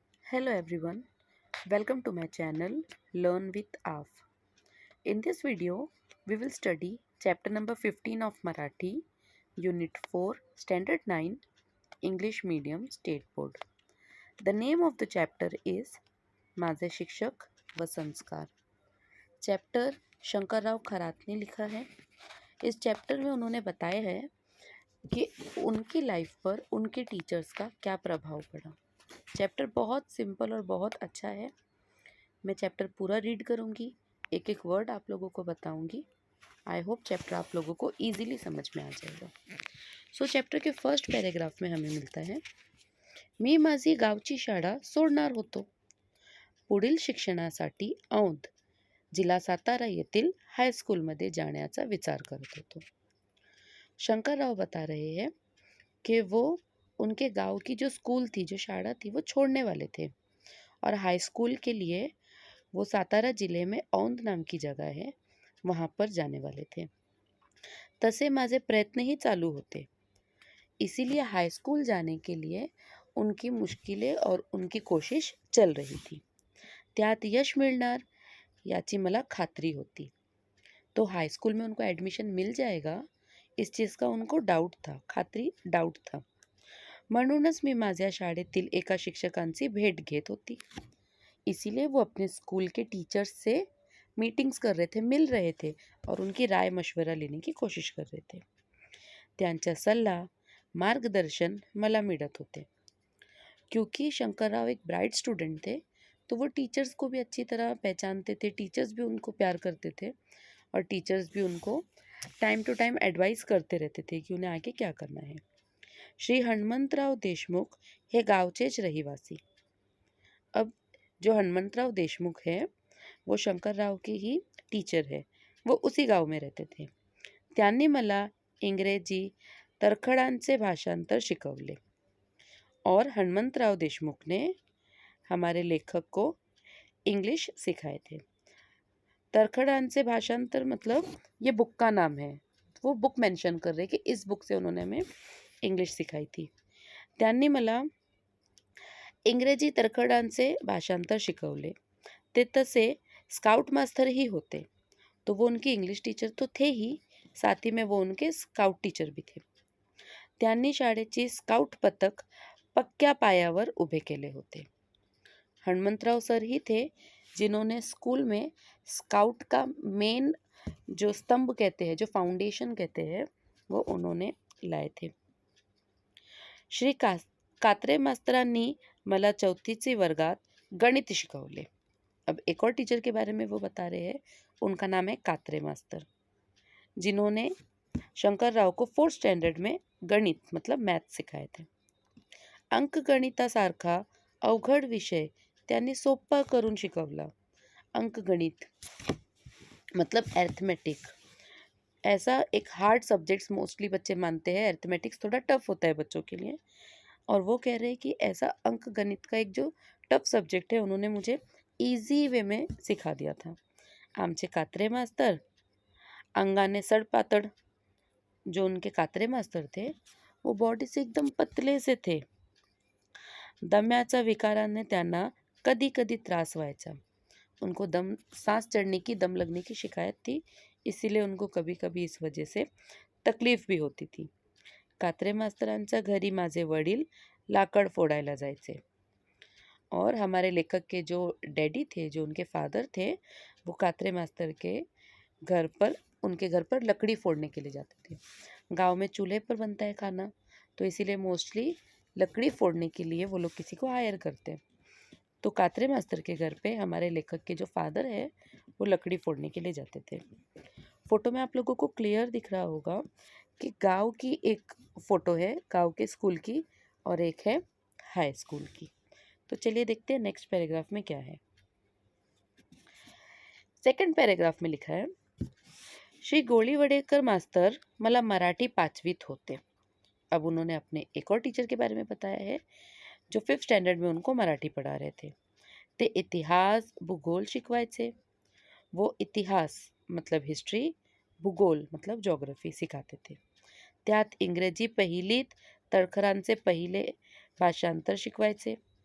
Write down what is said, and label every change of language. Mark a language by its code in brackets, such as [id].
[en] Hello everyone, welcome to my channel Learn with AF. In this video, we will study chapter number 15 of Marathi, Unit 4, Standard 9, English Medium State Board. The name of the chapter is माझे शिक्षक व संस्कार. [hi] Chapter Shankarrao Kharat ने लिखा है. इस chapter में उन्होंने बताया है कि उनकी लाइफ पर उनके टीचर्स का क्या प्रभाव पड़ा. चैप्टर बहुत सिंपल और बहुत अच्छा है. मैं चैप्टर पूरा रीड करूँगी, एक एक वर्ड आप लोगों को बताऊँगी. आई होप चैप्टर आप लोगों को ईजिली समझ में आ जाएगा. सो चैप्टर के फर्स्ट पैराग्राफ में हमें मिलता है, [mr] मी माझी गावची शाळा सोडणार होतो. पुढील शिक्षणासाठी औंध जिल्हा सातारा येथील हाईस्कूलमध्ये जाण्याचा विचार करत होतो. [hi] शंकरराव बता रहे हैं कि वो उनके गांव की जो स्कूल थी, जो शाला थी, वो छोड़ने वाले थे और हाई स्कूल के लिए वो सातारा जिले में औंध नाम की जगह है, वहाँ पर जाने वाले थे. [mr] तसे माझे प्रयत्नही चालू होते. [hi] इसीलिए हाई स्कूल जाने के लिए उनकी मुश्किलें और उनकी कोशिश चल रही थी. [mr] त्यात यश मिळणार याची मला खात्री होती. [hi] तो हाई स्कूल में उनको एडमिशन मिल जाएगा इस चीज़ का उनको डाउट था, खात्री डाउट था. [mr] म्हणूनच मी माझ्या शाळेतील एका शिक्षकांची भेट घेत होती. [hi] इसीलिए वो अपने स्कूल के टीचर्स से मीटिंग्स कर रहे थे, मिल रहे थे और उनकी राय मशवरा लेने की कोशिश कर रहे थे. [mr] त्यांचा सल्ला मार्गदर्शन मला मिळत होते. [hi] क्योंकि शंकरराव एक ब्राइट स्टूडेंट थे, तो वो टीचर्स को भी अच्छी तरह पहचानते थे. टीचर्स भी उनको प्यार करते थे और टीचर्स भी उनको टाइम टू टाइम एडवाइस करते रहते थे कि उन्हें आगे क्या करना है. [mr] श्री हनुमंतराव देशमुख हे गावचेच रहिवासी. [hi] अब जो हनुमंतराव देशमुख है वो शंकरराव के ही टीचर है, वो उसी गाव में रहते थे. त्यांनी मला इंग्रजी तरखडांचे भाषांतर शिकवले और हनुमंतराव देशमुख ने हमारे लेखक को इंग्लिश सिखाए थे. तरखडांचे भाषांतर मतलब ये बुक का नाम है. वो बुक मेंशन कर रहे कि इस बुक से उन्होंने हमें इंग्लिश सिखाई थी. [mr] त्यांनी मला इंग्रजी तरखडांचे भाषांतर शिकवले. ते तसे स्काउट मास्टर ही होते, [hi] तो वो उनकी इंग्लिश टीचर तो थे ही, साथ ही में वो उनके स्काउट टीचर भी थे. [mr] त्यांनी शाळेची स्काउट पथक पक्क्या पायावर उभे केले होते. [hi] हनुमंतराव सर ही थे जिन्होंने स्कूल में स्काउट का मेन जो स्तंभ कहते हैं, जो फाउंडेशन कहते हैं, वो उन्होंने लाए थे. [mr] श्री कात्रे मास्तरांनी मला 4थी वर्गात गणित शिकवले. [hi] अब एक और टीचर के बारे में वो बता रहे हैं, उनका नाम है कात्रे मास्तर, जिन्होंने शंकरराव को 4th स्टैंडर्ड में गणित मतलब मैथ सिखाए थे. [mr] अंकगणितासारखा अवघड विषय त्यांनी सोपा करून शिकवला. [hi] अंकगणित मतलब अर्थमेटिक, ऐसा एक हार्ड सब्जेक्ट्स मोस्टली बच्चे मानते हैं. अर्थमेटिक्स थोड़ा टफ होता है बच्चों के लिए, और वो कह रहे हैं कि ऐसा अंक गणित का एक जो टफ सब्जेक्ट है उन्होंने मुझे ईजी वे में सिखा दिया था. [mr] आमचे कात्रे मास्तर अंगाने सडपातळ, [hi] जो उनके कात्रे मास्तर थे वो बॉडी से एकदम पतले से थे. [mr] दम्याच्या विकाराने त्यांना कधी कधी त्रास व्हायचा. [hi] उनको सांस चढ़ने की, दम लगने की शिकायत थी, इसीलिए उनको कभी कभी इस वजह से तकलीफ भी होती थी. [mr] कात्रे मास्तरांच्या घरी माझे वडील लाकड़ फोड़ायला जायचे [hi] और हमारे लेखक के जो डैडी थे, जो उनके फादर थे, वो कात्रे मास्तर के घर पर, उनके घर पर लकड़ी फोड़ने के लिए जाते थे. गांव में चूल्हे पर बनता है खाना, तो इसीलिए मोस्टली लकड़ी फोड़ने के लिए वो लोग किसी को हायर करते हैं. तो कात्रे मास्तर के घर पे हमारे लेखक के जो फादर है वो लकड़ी फोड़ने के लिए जाते थे. फ़ोटो में आप लोगों को क्लियर दिख रहा होगा कि गांव की एक फ़ोटो है, गांव के स्कूल की, और एक है हाई स्कूल की. तो चलिए देखते हैं नेक्स्ट पैराग्राफ में क्या है. सेकंड पैराग्राफ में लिखा है, [mr] श्री गोळीवडेकर मास्तर मला मराठी 5वीत होते. [hi] अब उन्होंने अपने एक और टीचर के बारे में बताया है जो 5th स्टैंडर्ड में उनको मराठी पढ़ा रहे थे. [mr] ते इतिहास भूगोल शिकवायचे. [hi] वो इतिहास मतलब हिस्ट्री, भूगोल मतलब ज्योग्राफी सिखाते थे. [mr] त्यात इंग्रजी पहिलीत तळखरांचे पहिले भाषांतर शिकवायचे